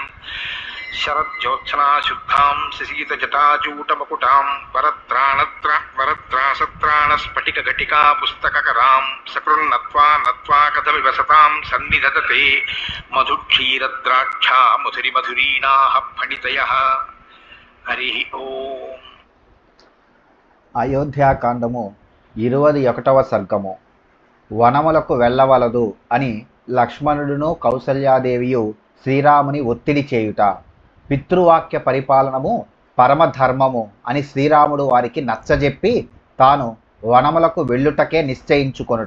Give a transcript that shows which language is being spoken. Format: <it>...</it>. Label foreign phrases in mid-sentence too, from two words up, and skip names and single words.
<sa>शरज्योत्सना शुद्धां शशीतजटाजूटमकुटां वरत्रासत्राणस्फटिकघटिका पुस्तककरां सकृन्नत्वा नत्वा कथमिव सतां सन्निधत्ते मधुक्षीरद्राक्षा मधुरिमधुरीणाः फणितयः। हरि ओम्।</sa> <te>అయోధ్యాకాండము 21వ సర్గము. వనములకు వెళ్ళవలదు అని లక్ష్మణుడును కౌసల్యాదేవియు శ్రీరాముని ఒత్తిడి చేయుట. పితృవాక్య పరిపాలనము పరమధర్మము అని శ్రీరాముడు వారికి నచ్చజెప్పి తాను వనములకు వెళ్ళుటకే నిశ్చయించుకొనుట.</te>